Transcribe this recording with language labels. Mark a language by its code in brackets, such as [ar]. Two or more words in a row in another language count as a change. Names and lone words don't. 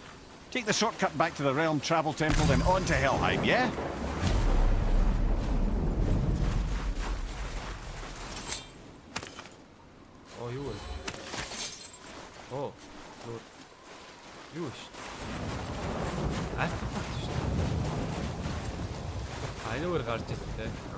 [en] Take the shortcut back to the realm travel temple, then on to Helheim, yeah? [mn] Oh, юу вэ? Oh, юу вэ? Артефакт шүү дээ. Айнуугаар гарч ирсэн те.